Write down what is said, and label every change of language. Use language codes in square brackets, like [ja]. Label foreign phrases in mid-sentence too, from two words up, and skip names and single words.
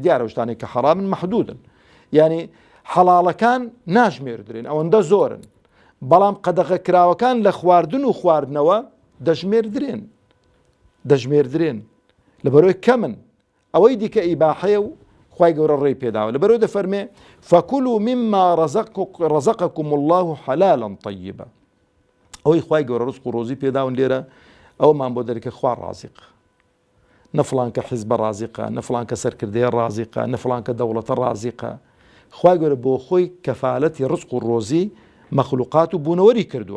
[ckb] دیارە شتانێک کە حەرامن مەحدودن، یعنی حەڵاڵەکان ناژمێردرێن، ئەوەندە زۆرن، بەڵام قەدەغە کراوەکان لە خواردن و خواردنەوە دەژمێردرێن لەبەرەوەی کەمن، ئەوەی دیکە ئیباحەیە و خوای گەورە ڕێی پێداوە. لەبەرەوەی دەفەرمێ [ar] فكلوا مما رزقكم الله حلالا طيبا. [ckb] ئەوەی خوای گەورە ڕزق و ڕۆزی پێداون لێرە ئەومان بۆ دەرکە خوا ڕازق، نەفڵان کە حیزبە ڕازقە، نەفڵان کە سەرکردەیە ڕازقە، نەفڵان کە دەوڵەتە ڕازقە. خوای گەورە بۆ خۆی کەفالەتی ڕزق و ڕۆزی مەخلوقات و بوونەوەری کردووە.